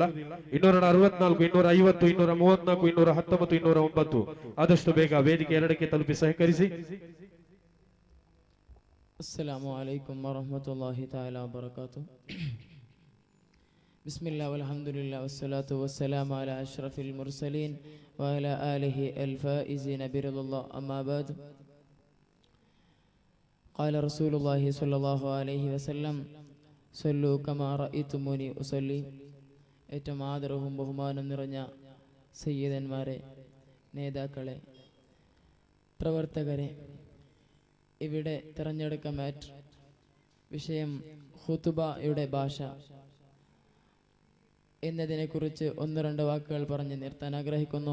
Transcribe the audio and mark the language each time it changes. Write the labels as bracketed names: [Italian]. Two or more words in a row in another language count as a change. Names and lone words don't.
[Kannada] 264, 250, 234, 219, 209 ಆದಷ್ಟು ಬೇಗ ವೇದಿಕೆ 2ಕ್ಕೆ ತಲುಪಿ ಸಹಕರಿಸಿ. [Arabic] السلام عليكم ورحمة الله تعالى وبركاته. بسم الله والحمد لله والصلاة والسلام على أشرف المرسلين وعلى آله الفائزين برضى الله. أما بعد. قال رسول الله صلى الله عليه وسلم صلوا كما رأيتموني أصلي. [Malayalam] ഏറ്റവും ആദരവും ബഹുമാനം നിറഞ്ഞ സയ്യിദന്മാരെ, നേതാക്കളെ, പ്രവർത്തകരെ, ഇവിടെ തിരഞ്ഞെടുക്ക മാറ്റ് വിഷയം ഖുതുബയുടെ ഭാഷ എന്നതിനെക്കുറിച്ച് 1-2 വാക്കുകൾ പറഞ്ഞ് നിർത്താൻ ആഗ്രഹിക്കുന്നു.